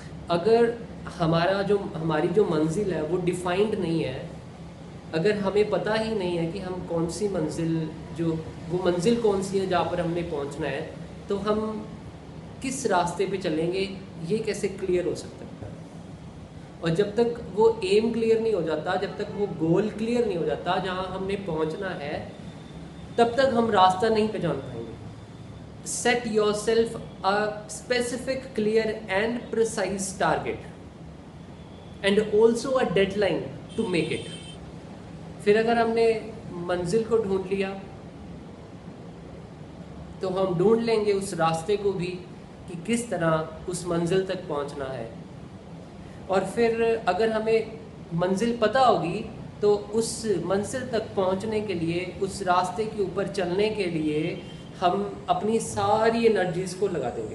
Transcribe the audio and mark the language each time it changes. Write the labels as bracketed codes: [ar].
[hi] अगर हमारी जो मंजिल है वो डिफाइंड नहीं है, अगर हमें पता ही नहीं है कि हम कौन सी मंजिल वो मंजिल कौन सी है जहाँ पर हमने पहुँचना है, तो हम किस रास्ते पे चलेंगे, ये कैसे क्लियर हो सकता है? और जब तक वो एम क्लियर नहीं हो जाता, जब तक वो गोल क्लियर नहीं हो जाता जहाँ हमने पहुँचना है, तब तक हम रास्ता नहीं पहचान पाएंगे. [en] Set yourself a specific, clear and precise target and also a deadline to make it. [hi] फिर अगर हमने मंजिल को ढूंढ लिया तो हम ढूंढ लेंगे उस रास्ते को भी कि किस तरह उस मंजिल तक पहुंचना है. और फिर अगर हमें मंजिल पता होगी तो उस मंजिल तक पहुंचने के लिए, उस रास्ते के ऊपर चलने के लिए हम अपनी सारी एनर्जीज को लगा देंगे.